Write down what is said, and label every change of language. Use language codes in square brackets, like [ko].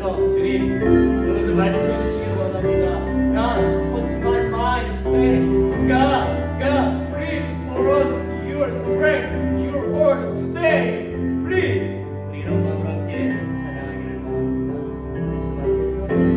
[ko] 주님 오늘도 말씀해 주시길 원합니다. [en] God, touch my mind today. God, please pour us your strength, your word today. Please. [ko] 우리 이런 마음으로 함께 찬양하기를 바랍니다.